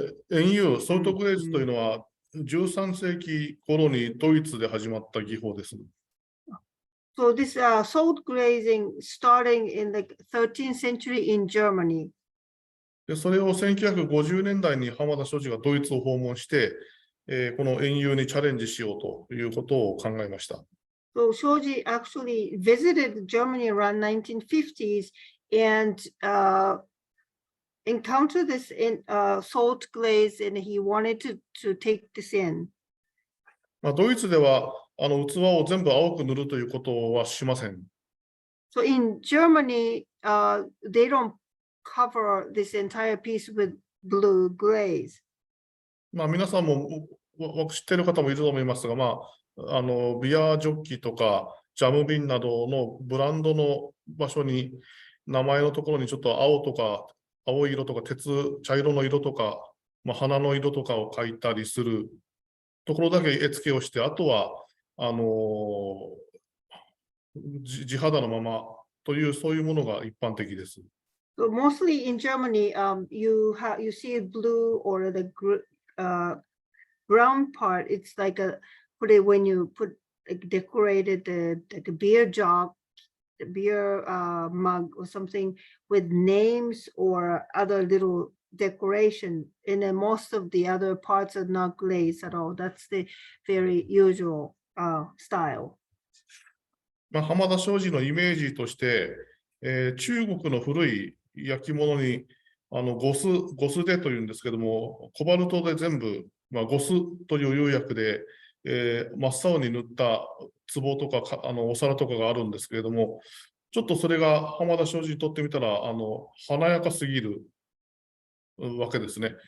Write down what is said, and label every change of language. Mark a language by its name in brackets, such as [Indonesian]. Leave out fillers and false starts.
[Japanese] 塩釉、ソルトグレーズというのは、13世紀頃にドイツで始まった技法です。 [English] So this salt glazing starting in the 13th century in Germany. [Japanese] でそれを1950年代に浜田書記がドイツを訪問して、この塩釉にチャレンジしようということを考えました。 [English] So Shoji actually visited Germany around 1950s and encountered this in salt glaze, and he wanted to take this in. [Japanese] ドイツでは器を全部青く塗るということはしません。 [English] So in Germany, they don't cover this entire piece with blue glaze. [Japanese] 皆さんも知っている方もいると思いますが、ビアジョッキとかジャム瓶などのブランドの場所に名前のところにちょっと青とか青い色とか茶色の色とか、花の色とかを描いたりするところだけ絵付けをして、あとは地肌のままというそういうものが一般的です。 [English] So mostly in Germany, you see blue or the brown part. It's like when you decorated the beer jug, the beer mug or something with names or other little decoration, and then most of the other parts are not glazed at all. That's the very usual style. [Japanese] 浜田商事のイメージとして、中国の古い焼き物にゴスでというんですけども、コバルトで全部、ゴスという釉薬で、真っ青に塗った壺とかお皿とかがあるんですけれども、ちょっとそれが浜田商事にとってみたら華やかすぎるわけですね。